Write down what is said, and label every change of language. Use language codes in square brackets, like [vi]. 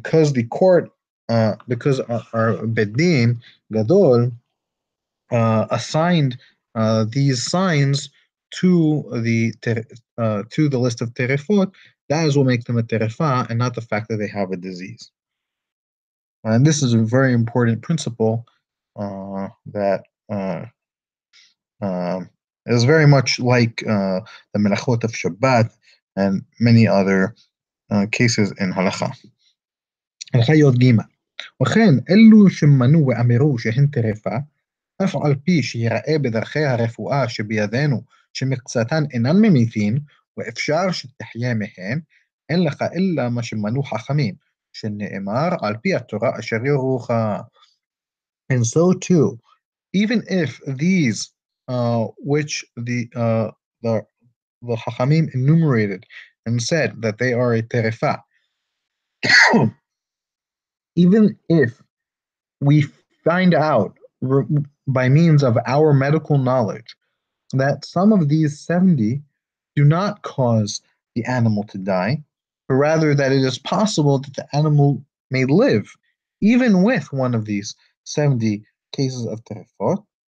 [en] Because the court, because our bedin gadol assigned these signs to the list of terefot, that is what makes them a terefa, and not the fact that they have a disease. And this is a very important principle that is very much like the melachot of Shabbat and many other cases in halacha. [he] הלכה י"ג וכן אלו שמנו ואמרו שהן טרפה אף על פי שיראה בדרכי הרפואה שבידינו שמקצתן אינן ממיתין ואפשר שתחיה מהן אין לך אלא מה שמנו חכמים שנאמר על פי התורה אשר יורוך. [en] And so too, even if these which the Chachamim enumerated and said that they are a terefa, even if we find out by means of our medical knowledge that some of these 70 do not cause the animal to die, but rather that it is possible that the animal may live even with one of these 70 cases of terefot.